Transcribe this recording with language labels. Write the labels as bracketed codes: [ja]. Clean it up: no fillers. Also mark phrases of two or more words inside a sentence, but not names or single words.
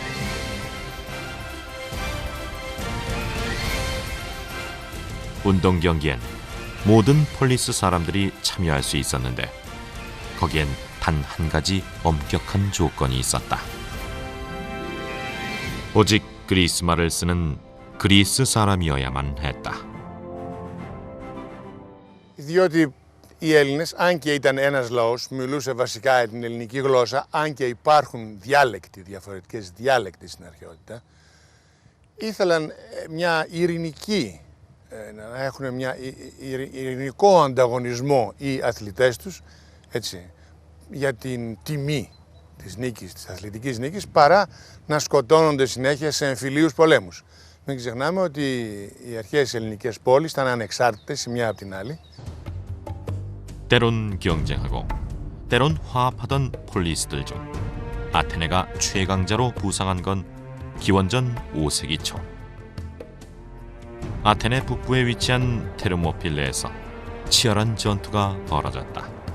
[ko] 운동 경기엔 모든 폴리스 사람들이 참여할 수 있었는데 거기엔 단 한 가지 엄격한 조건이 있었다. 오직 그리스 말을 쓰는 그리스 사람이어야만 했다. [el] Διότι οι Έλληνες, αν και ήταν ένας λαός, μιλούσε βασικά την ελληνική γλώσσα, αν και υπάρχουν διαφορετικές διάλεκτοι στην αρχαιότητα, ήθελαν μια ειρηνική, να έχουν μια ειρηνικό ανταγωνισμό οι αθλητές τους, έτσι, για την τιμή της νίκης, της αθλητικής νίκης, παρά να σκοτώνονται συνέχεια σε εμφυλίους πολέμους. Μην ξεχνάμε ότι οι αρχαίες ελληνικές πόλεις ήταν ανεξάρτητες η μια από την άλλη. [ko] 때론 경쟁하고 때론 화합하던 폴리스들 중 아테네가 최강자로 부상한 건 기원전 5세기 초. 아테네 북부에 위치한 테르모필레에서 치열한 전투가 벌어졌다.